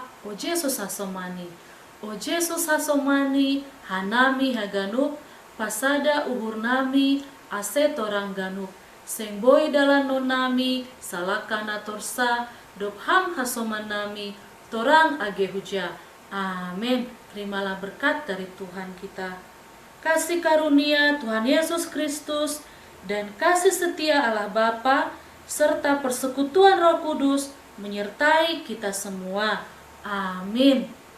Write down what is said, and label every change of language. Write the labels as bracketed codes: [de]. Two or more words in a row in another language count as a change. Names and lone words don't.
[bts] O Jesus hasomani, O Jesus hasomani, hanami haganup, pasada uhurnami, asetorang ganup, seng boy dalam nonami, salakana torsa, dophang hasomanami, torang age huja. [id] Amin. Terimalah berkat dari Tuhan kita. Kasih karunia Tuhan Yesus Kristus dan kasih setia Allah Bapa serta persekutuan Roh Kudus menyertai kita semua. Amin.